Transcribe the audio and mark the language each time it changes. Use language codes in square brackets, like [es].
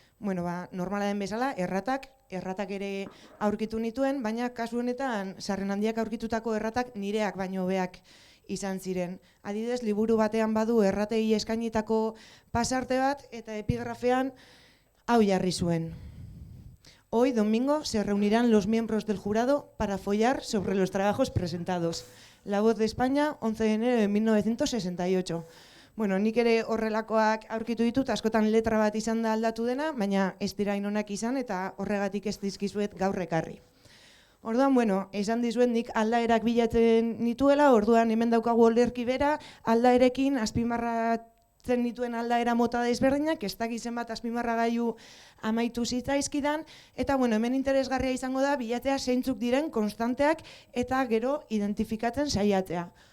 [eu] Normala den bezala, erratak ere aurkitu nituen, baina kasu honetan Sarrionandiak aurkitutako erratak nireak baino hobeak izan ziren. Adibidez, liburu batean badu erratei eskainitako pasarte bat eta epigrafean hau jarri zuen. [es] Hoy, domingo, se reunirán los miembros del jurado para follar sobre los trabajos presentados. La Voz de España, 11 de enero de 1968. [eu] Nik ere horrelakoak aurkitu ditut, askotan letra bat izan da aldatu dena, baina ez dira inonak izan eta horregatik ez dizkizuet gaur ekarri. Orduan, esan dizuet nik aldaerak bilatzen nituela, orduan hemen daukagu olerki bera, aldaerekin azpimarratzen nituen aldaera mota desberdinak, ez dakiz zenbat azpimarragailu amaitu zitzaizkidan, eta hemen interesgarria izango da bilatzea zeintzuk diren konstanteak eta gero identifikatzen saiatzea.